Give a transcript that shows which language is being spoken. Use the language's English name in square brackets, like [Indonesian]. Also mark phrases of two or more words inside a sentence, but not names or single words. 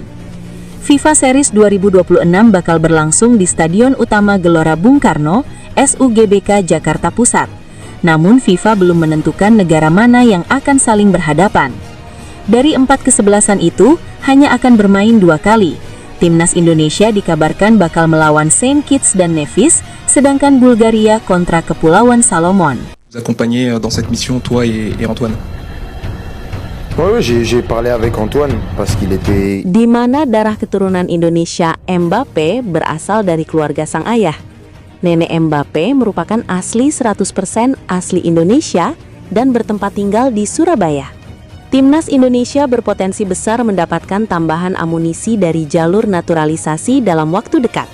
[Indonesian] FIFA Series 2026 bakal berlangsung di Stadion Utama Gelora Bung Karno, SUGBK Jakarta Pusat. Namun FIFA belum menentukan negara mana yang akan saling berhadapan. Dari 4 kesebelasan itu, hanya akan bermain 2 kali. Timnas Indonesia dikabarkan bakal melawan Saint Kitts dan Nevis, sedangkan Bulgaria kontra Kepulauan Salomon. [French] Vous accompagner dans cette mission, toi et Antoine. Oui, j'ai parlé avec Antoine parce qu'il était... [Indonesian] Di mana darah keturunan Indonesia Mbappe berasal dari keluarga sang ayah. Nenek Mbappe merupakan asli 100% asli Indonesia dan bertempat tinggal di Surabaya. Timnas Indonesia berpotensi besar mendapatkan tambahan amunisi dari jalur naturalisasi dalam waktu dekat.